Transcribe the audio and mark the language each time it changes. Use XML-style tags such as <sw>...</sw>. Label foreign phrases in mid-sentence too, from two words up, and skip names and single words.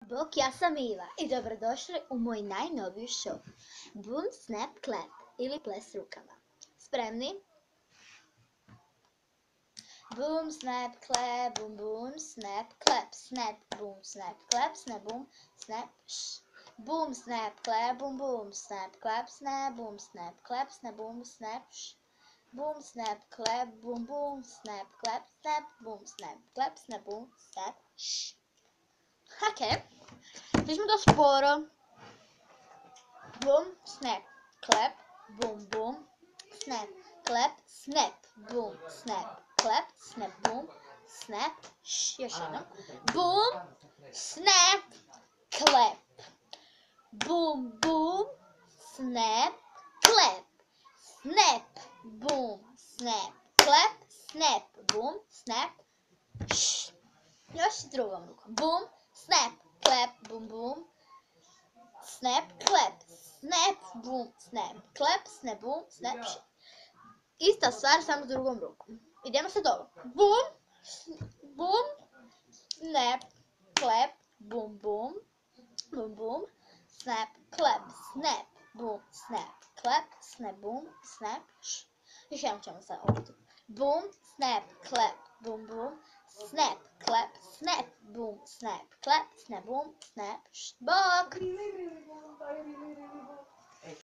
<hr>Bok, ja sam Iva i dobrodošli u moj najnoviji show Boom, Snap, Clap ili ples rukama. Spremni?</hr> <en>Boom, snap, clap, boom, boom, snap, clap, snap, boom, snap, clap, snap, boom, snap, shh. Boom, snap, clap, boom, boom, snap, clap, snap, boom, snap, clap, snap, boom, snap, shh. Boom, snap, clap, boom, boom, snap, clap, snap, boom, snap, clap, snap, boom, snap, shh.</en> <hr>Ok, fizemos to sporo.</hr> <en>Boom, snap, clap, boom, boom, snap, clap, snap, boom, snap, clap, snap, boom, snap,</en> <hr>još jednom.</hr> <en>Boom, snap, clap, boom, boom, snap, clap, snap, boom, snap, clap, snap, boom, snap,</en> <hr>još drugom rukom.</hr> <en>Boom, snap, clap, boom, boom, snap, clap, snap, boom, snap, clap, snap, boom, snap,</en> <hr>Ista stvar, samo s drugom rukom. Idemo sad ovo.</hr> <en>Boom, boom, snap, clap, boom, boom, boom, boom, snap, clap, snap, boom, snap, clap, snap, boom, snap,</en> <hr>Još jednom ćemo sad ovdje.</hr> <en>Boom, snap, clap, boom, boom, snap, clap, snap, boom, snap, clap, snap, boom, snap, bok!</en>